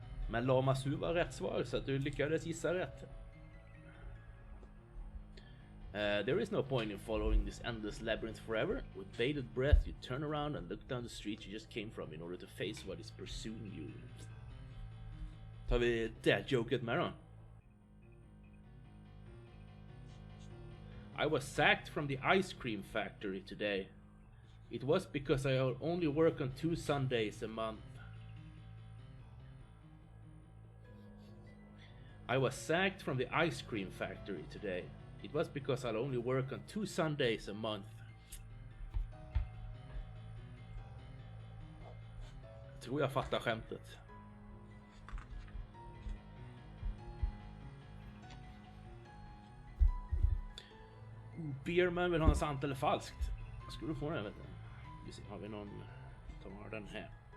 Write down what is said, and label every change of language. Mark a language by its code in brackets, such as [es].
[sv] Men Lama Su var rätt svar så att du lyckades gissa rätt. [en] There is no point in following this endless labyrinth forever. With bated breath you turn around and look down the street you just came from in order to face what is pursuing you. [sv] Tar vi det joket med då? [en] I was sacked from the ice cream factory today. It was because I only work on 2 Sundays a month. I was sacked from the ice cream factory today. It was because I'll only work on 2 Sundays a month. [sv] Jag tror jag fattar skämtet. Beerman vill ha en sant eller falskt. Ska du få den, vet du? Vi ser, har vi någon? Tar den här.